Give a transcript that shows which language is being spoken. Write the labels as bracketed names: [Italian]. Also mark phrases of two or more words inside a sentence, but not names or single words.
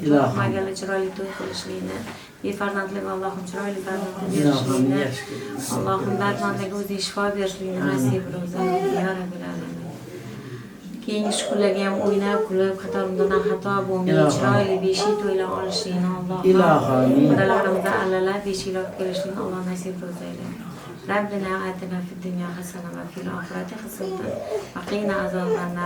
[Uzbek] Magala chiroyli to'y qilishlikni, befarzandlik Allohim chiroyli farzand berishligini, Allohim dardmanlarga o'zi shifo berishligini nasib etsin. [Arabic] يا رب العالمين. [Uzbek] Keyingi shukurlarga ham o'ynab, kulib, qatorimdan xato bo'lmay, chiroyli beshik to'ylab olishligini Allohim. Xudolarimizni allalab beshiklab kelishligini Alloh nasib etsin. [Arabic] ربنا آتنا في الدنيا حسنة وفي الآخرة حسنة وقنا عذاب النار.